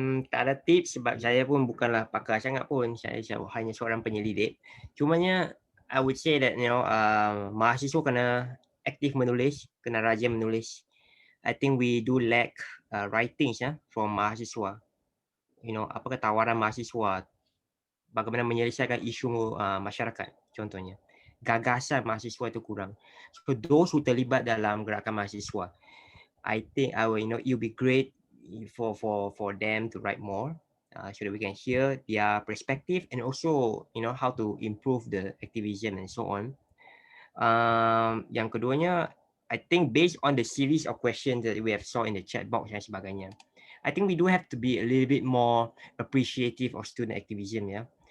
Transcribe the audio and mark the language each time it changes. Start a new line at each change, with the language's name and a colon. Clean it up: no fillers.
Malay: Tak ada tips sebab saya pun bukanlah pakar sangat pun. Saya hanya seorang penyelidik. Cumanya
English: I would say that
Malay: mahasiswa kena aktif menulis, kena rajin menulis.
English: I think we do lack writings from mahasiswa.
Malay: Apakah tawaran mahasiswa bagaimana menyelesaikan isu masyarakat contohnya. Gagasan mahasiswa itu kurang.
English: So those who
Malay: terlibat dalam gerakan mahasiswa,
English: I think it will be great for them to write more so that we can hear their perspective and also how to improve the activism and so on.
Malay: Yang keduanya,
English: I think based on the series of questions that we have saw in the chat box
Malay: dan sebagainya,
English: I think we do have to be a little bit more appreciative of student activism.